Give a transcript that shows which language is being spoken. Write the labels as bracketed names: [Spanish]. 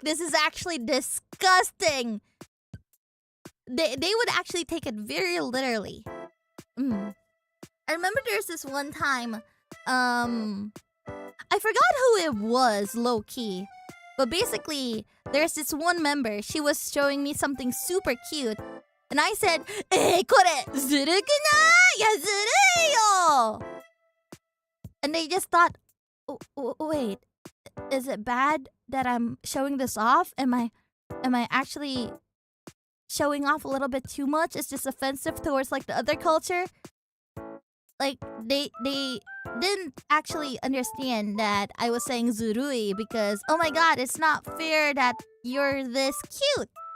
[English] This is actually disgusting." They would actually take it very literally. I remember there's this one time, I forgot who it was, low key. But basically, there's this one member. She was showing me something super cute. And I said, [Japanese] "これずるくない？いや、ずるいよ!" [English] And they just thought, wait, is it bad that I'm showing this off? Am I actually showing off a little bit too much? Is this offensive towards like the other culture? Like they didn't actually understand that I was saying zurui because, oh my god, it's not fair that you're this cute.